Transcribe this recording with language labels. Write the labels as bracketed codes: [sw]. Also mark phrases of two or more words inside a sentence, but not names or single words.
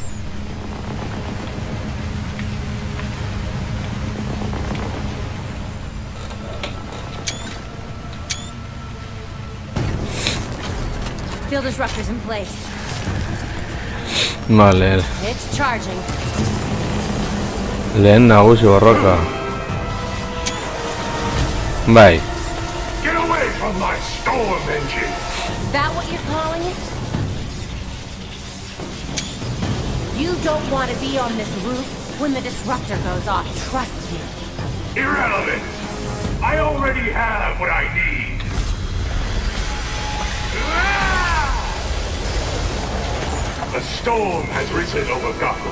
[en] Field disruptors in place. Vale. It's charging. [eu] Lehen nagusi borroka. Bai. [en] Get away from from my storm engine! Is that what you're calling it? You don't want to be on this roof when the disruptor goes off, trust me. Irrelevant! I already have what I need! A storm has risen over Gotham.